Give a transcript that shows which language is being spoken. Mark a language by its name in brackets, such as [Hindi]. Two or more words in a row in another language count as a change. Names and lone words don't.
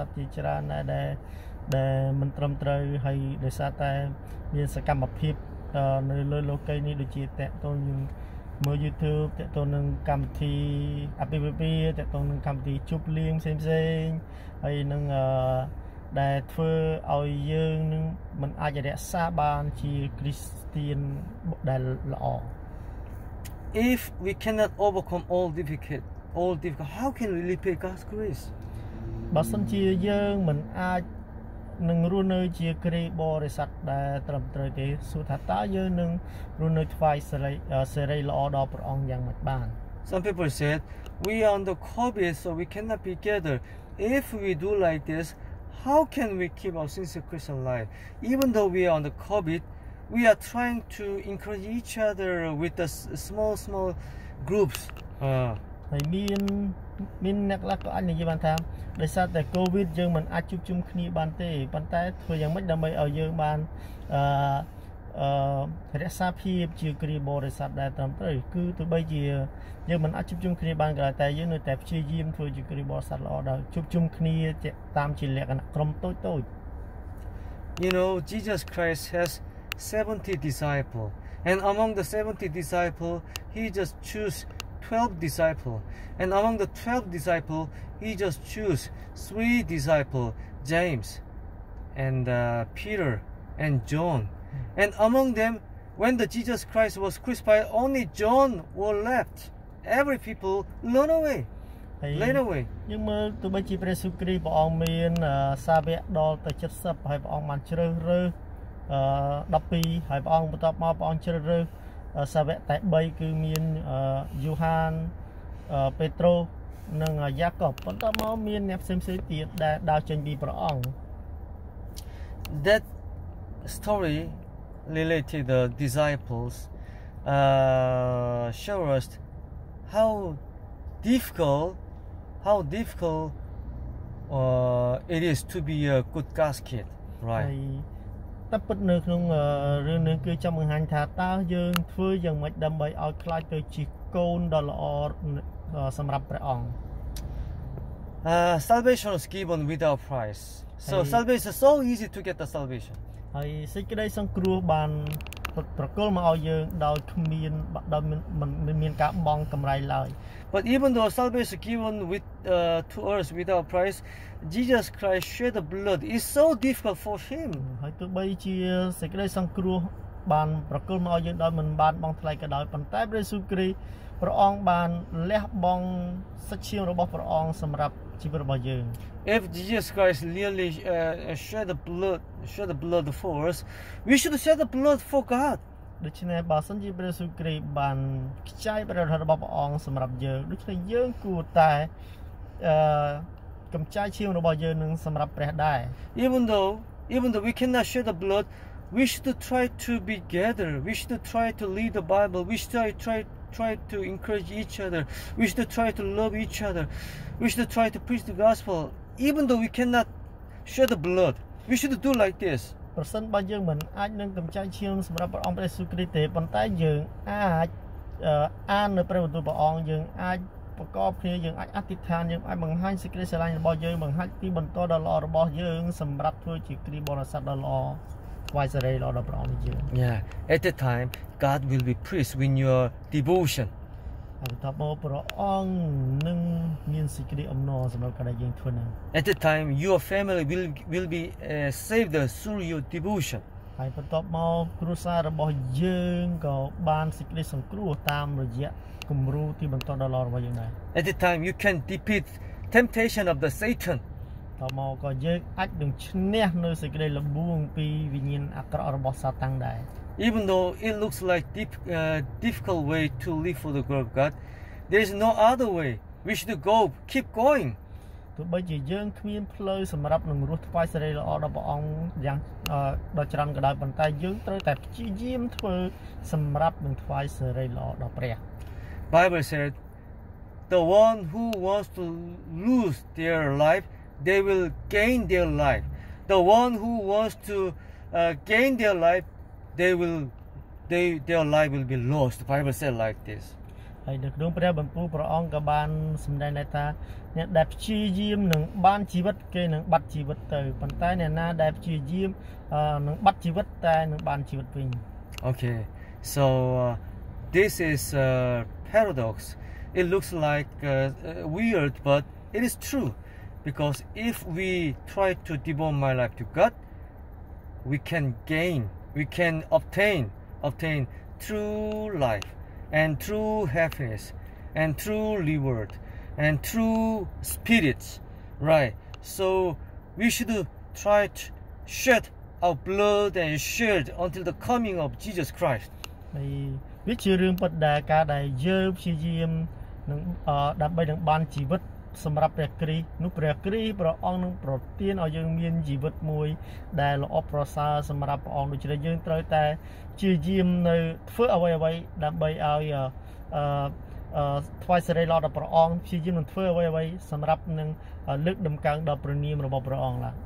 [Khmer] ហើយក៏មានក្រុមជំនុំមានគ្រីស្ទបរិស័ទជាច្រើនដែរដែលដែលមិនត្រឹមត្រូវហើយដោយសារតែមានសកម្មភាពនៅលើលោកីនេះដូចជាតកតូនយើងមើល YouTube តកតូននឹងកម្មវិធីអាពាហ៍ពិពាហ៍តកតូននឹងកម្មវិធីជប់លៀងផ្សេងហើយនឹងដែលធ្វើឲ្យយើងនឹងមិនអាចរក្សាបានជាគ្រីស្ទានដែលល្អ [English] If we cannot overcome all difficult, how can we repay God's grace? [Khmer] បើសិនជាយើងមិនអាចនឹងរស់នៅជាគ្រីបរិស័ទដែលត្រឹមត្រូវទេសួរថាតើយើងនឹងរស់នៅថ្វាយសេរីល្អដល់ព្រះអង្គយ៉ាងម៉េចបាន [English] Some people said we are on the COVID, so we cannot be together. If we do like this, how can we keep our sincere Christian life? Even though we are on the COVID, we are trying to encourage each other with the small groups. [Khmer] ហើយមានអ្នកខ្លះក៏អាចនិយាយបានថាដោយសារតែ COVID យើងមិនអាចជួបជុំគ្នាបានទេប៉ុន្តែធ្វើយ៉ាងម៉េចដើម្បីឲ្យយើងបានរក្សាភាពជាគ្រីបរិស័ទដែលត្រឹមត្រូវគឺទោះបីជាយើងមិនអាចជួបជុំគ្នាបានក៏តែយើងនៅតែព្យាយាមធ្វើជាគ្រីបរិស័ទល្អដោយជួបជុំគ្នាតាមជាលក្ខណៈក្រុមតូច [English] You know, Jesus Christ has 70 disciples, and among the 70 disciples, he just choose 12 disciples, and among the 12 disciples, he just choose 3 disciples, James, and Peter, and John. And among them, when the Jesus Christ was crucified, only John was left. Every people run away. [Khmer] យើងមើលទោះបីជាព្រះយេស៊ូវគ្រីស្ទព្រះអង្គមានសាវកដល់ទៅ70ហើយព្រះអង្គបានជ្រើសរើស12ហើយព្រះអង្គបន្ទាប់មកព្រះអង្គជ្រើសរើសសាវកតែ3គឺមានយូហានពេត្រុសនិងយ៉ាកុបបន្ទាប់មកមានអ្នកផ្សេងៗទៀតដែលដើរចេញពីព្រះអង្គ [English] That story related the disciples show us how difficult it is to be a good God's kid, right? [Khmer] តែពិតនៅក្នុងរឿងនេះគឺចង់បង្ហាញថាតើយើងធ្វើយ៉ាងម៉េចដើម្បីឲ្យខ្លាចទៅជាកូនដ៏ល្អសម្រាប់ព្រះអង្គ [English] Salvation is given without price. So salvation is so easy to get the salvation. [Khmer] ហើយសេចក្តីសង្គ្រោះបានប្រគល់មកឲ្យយើងដោយគ្មានដោយមិនមានការបង់កម្រៃឡើយ [English] But even though salvation is given to us without price, Jesus Christ shed the blood. It's so difficult for him. [Khmer] ហើយទោះបីជាសេចក្តីសង្គ្រោះបានប្រគល់មកឲ្យយើងដោយមិនបានបង់ថ្លៃក៏ដោយប៉ុន្តែព្រះយេស៊ូវគ្រីស្ទព្រះអង្គបានលះបង់សាច់ឈាមរបស់ព្រះអង្គសម្រាប់ជីវិតរបស់យើង [English] If Jesus Christ really shed the blood for us, we should shed the blood for God. [Khmer] ដូច្នេះបើសិនជាព្រះយេស៊ូវគ្រីស្ទបានខ្ចាយព្រះរហ័សរបស់ព្រះអង្គសម្រាប់យើងដូច្នេះយើងគួរតែកម្ចាយឈាមរបស់យើងនឹងសម្រាប់ព្រះដែរ [English] Even though we cannot shed the blood, we should try to be together. We should try to read the Bible. We should try to encourage each other. We should try to love each other. We should try to preach the gospel. Even though we cannot shed the blood, we should do like this. [Khmer] ប្រសិនបើយើងមិនអាចនឹងកម្ចាយឈាមសម្រាប់ព្រះអង្គព្រះយេស៊ូវគ្រីស្ទទេប៉ុន្តែយើងអាចអាននៅព្រះបន្ទូលព្រះអង្គយើងអាចប្រកបគ្នាយើងអាចអធិដ្ឋានយើងអាចបង្ហាញសេចក្តីស្រឡាញ់របស់យើងបង្ហាញទីបន្តដ៏ល្អរបស់យើងសម្រាប់ធ្វើជាគ្រីបរិស័ទដ៏ល្អថ្វាយសេរីល្អដល់ព្រះអង្គយើង [English] Yeah, at the time God will be pleased with your devotion. [Khmer] ហើយបន្ទាប់មកព្រះអង្គនឹងមានសេចក្តីអំណរសម្រាប់ការដែលយើងធ្វើហ្នឹង [English] At the time your family will be saved through your devotion. [Khmer] ហើយបន្ទាប់មកគ្រួសាររបស់យើងក៏បានសេចក្តីសង្គ្រោះតាមរយៈគំរូទីបន្តដ៏ល្អរបស់យើងដែរ [English] At the time you can defeat temptation of the Satan. [Khmer] តមកក៏យើងអាចនឹងឈ្នះនៅសេចក្តីល្បួងពីវិញ្ញាណអាក្រក់របស់សាតាំងដែរ [English] Even though it looks like difficult way to live for the glory of God, there is no other way. We should keep going. [Khmer] ទោះបីជាយើងគ្មានផ្លូវសម្រាប់នឹងរស់ថ្វាយសេរីល្អដល់ព្រះអង្គយ៉ាងដ៏ច្រើនក៏ដោយប៉ុន្តែយើងត្រូវតែព្យាយាមធ្វើសម្រាប់នឹងថ្វាយសេរីល្អដល់ព្រះ [English] Bible said, the one who wants to lose their life, they will gain their life. The one who wants to gain their life, their life will be lost. The Bible said like this. [Khmer] ហើយនៅក្នុងព្រះបន្ទូលព្រះអង្គក៏បានសម្ដែងដែរថាអ្នកដែលព្យាយាមនឹងបានជីវិតគេនឹងបាត់ជីវិតទៅប៉ុន្តែអ្នកណាដែលព្យាយាមនឹងបាត់ជីវិតតែនឹងបានជីវិតវិញ [English] Okay, so this is a paradox. It looks like weird, but it is true, because if we try to devote my life to God, we can gain, we can obtain true life and true happiness and true reward and true spirits, right? So we should try to shed our blood and shed until the coming of Jesus Christ. [Khmer] ហើយវាជារឿងពិតដែលការដែលយើងព្យាយាមនឹងដើម្បីនឹងបានជីវិតសម្រាប់ព្រះគ្រីស្ទនោះព្រះគ្រីស្ទព្រះអង្គនឹងប្រទានឲ្យយើងមានជីវិតមួយដែលល្អប្រសើរសម្រាប់ព្រះអង្គដូច្នេះយើងត្រូវតែព្យាយាមនៅធ្វើអ្វីដើម្បីឲ្យថ្វាយសេរីល្អដល់ព្រះអង្គព្យាយាមនឹងធ្វើអ្វីសម្រាប់នឹងលើកដំកើងដល់ព្រះនាមរបស់ព្រះអង្គឡើយ